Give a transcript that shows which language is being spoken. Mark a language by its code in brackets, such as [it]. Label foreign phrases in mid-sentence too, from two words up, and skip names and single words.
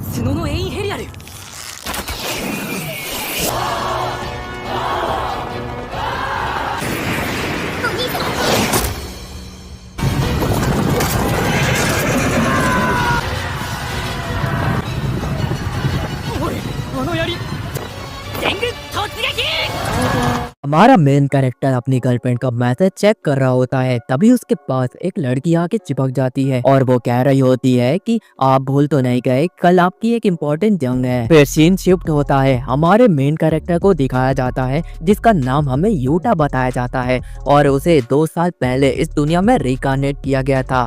[ja] 角のエインヘリアル。おい、あの槍、全軍突撃。 [hi] हमारा [en] main character [hi] अपनी गर्लफ्रेंड का मैसेज चेक कर रहा होता है, तभी उसके पास एक लड़की आके चिपक जाती है और वो कह रही होती है कि आप भूल तो नहीं गए, कल आपकी एक इम्पोर्टेंट जंग है। फिर सीन शिफ्ट होता है, हमारे [en] main character [hi] को दिखाया जाता है जिसका नाम हमें यूटा बताया जाता है और उसे 2 साल पहले इस दुनिया में रिकार्नेट किया गया था।